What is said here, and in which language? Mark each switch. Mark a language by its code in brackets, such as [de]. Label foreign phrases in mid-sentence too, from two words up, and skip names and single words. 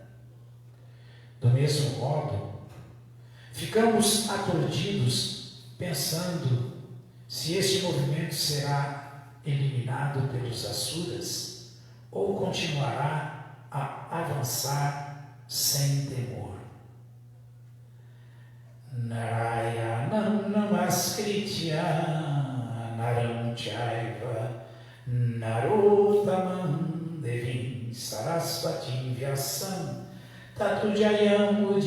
[pt] Do mesmo modo, ficamos aturdidos pensando se este movimento será eliminado pelos Asuras ou continuará a avançar sem temor. [sa] नारायणं नमस्कृत्य नरं चैव नरोत्तमम् देवीं सरस्वतीं व्यासं ततो जयम्